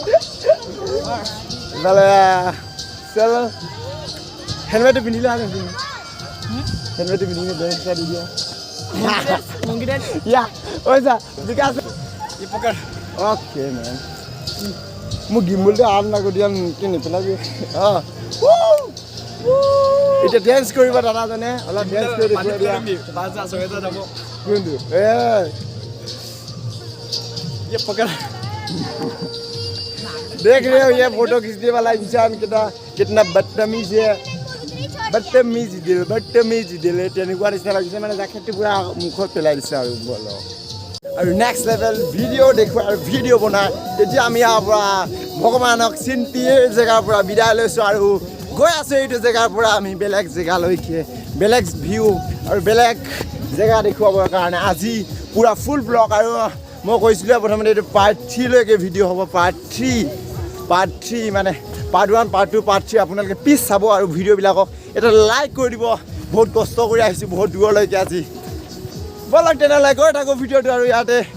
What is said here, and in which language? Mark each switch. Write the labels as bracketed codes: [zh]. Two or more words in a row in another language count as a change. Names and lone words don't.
[as] ইফালে চল হেলমেটটো পিন্ধিলে হেলমেটটো পিন্ধিলে বেঞ্চ চাই দি দিয়া ইয়া ওইছা বিকাশ [en] okay man [as] মোক গিম্বলটো আন না কৰি দিয়া কি নিপেলাবি অঁ এতিয়া ডেন্স কৰিব দাদাজনে অলপ ডেন্স কৰি দেখুৱাই দিয়া কোনটো [hi] ये पकड़ देख रहे हो ये फोटो खींचने वाला इंसान कितना बदतमीज है बदतमीज दिल [as] তেনেকুৱা নিচিনা লাগিছে মানে জাকেটটো পুৰা মুখত পেলাই দিছে আৰু বলো আৰু নেক্সট [en] level video' [as] দেখুৱাই আৰু ভিডিঅ' বনাই এতিয়া আমি ইয়াৰ পৰা ভগৱানক চিন্তি এই জেগাৰ পৰা বিদায় লৈছোঁ আৰু গৈ আছোঁ এইটো জেগাৰ পৰা আমি বেলেগ জেগালৈকে বেলেগ ভিউ আৰু বেলেগ জেগা দেখুৱাবৰ কাৰণে আজি পুৰা [en] full vlog [as] আৰু মই কৈছিলোঁ প্ৰথমতে এইটো পাৰ্ট 3লৈকে ভিডিঅ' হ'ব পাৰ্ট 3 মানে পাৰ্ট 1 পাৰ্ট 2 পাৰ্ট 3 আপোনালোকে প্লিজ চাব আৰু ভিডিঅ'বিলাকক এটা লাইক কৰি দিব বহুত কষ্ট কৰি আহিছোঁ বহুত দূৰলৈকে আজি ব'লক তেনেহ'লে গৈ থাকোঁ ভিডিঅ'টো আৰু ইয়াতে